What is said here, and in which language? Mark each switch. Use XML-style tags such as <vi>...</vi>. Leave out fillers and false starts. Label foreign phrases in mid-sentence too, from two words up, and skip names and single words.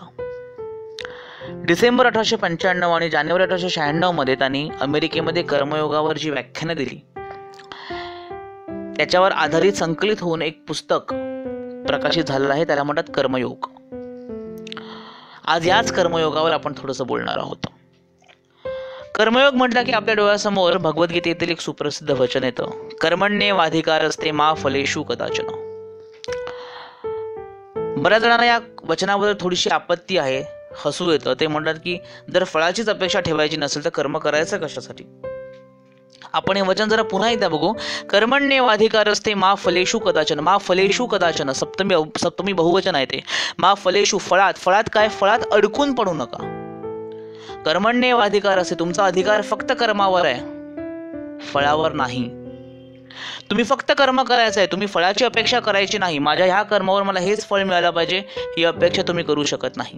<mr>डिसेंबर 1895 आणि जानेवारी 1896 मध्ये त्यांनी अमेरिकेमध्ये कर्मयोगावर जी व्याख्यानं दिली त्याच्यावर आधारित संकलित होऊन एक पुस्तक प्रकाशित झालेलं आहे, त्याला म्हणतात कर्मयोग। आज याच कर्मयोगावर आपण थोडंसं बोलणार आहोत। कर्मयोग म्हटलं की आपल्या डोळ्यासमोर भगवद्गीतेतील एक सुप्रसिद्ध वचन येतं,</mr> <sa>कर्मण्येवाधिकारस्ते मा फलेषु कदाचन।</sa> <mr>बऱ्याच जणांना या वचनाबद्दल थोडीशी आपत्ती आहे, हसू येतं। ते म्हणतात की जर फळाचीच अपेक्षा ठेवायची नसेल तर कर्म करायचं कशासाठी। आपण हे वचन जरा पुन्हा एकदा बघू,</mr> <sa>कर्मण्येवाधिकारस्ते मा फलेषु कदाचन। मा फलेषु कदाचन</sa> <mr>सप्तमी बहुवचन आहे ते।</mr> <sa>मा फलेषु,</sa> <mr>फळात काय, फळात अडकून पडू नका। कर्मण्येवाधिकार असे, तुमचा अधिकार फक्त कर्मावर आहे, फळावर नाही। तुम्ही फक्त कर्म करायचं आहे, तुम्ही फळाची अपेक्षा करायची नाही। माझ्या ह्या कर्मावर मला हेच फळ मिळालं पाहिजे ही अपेक्षा तुम्ही करू शकत नाही।</mr>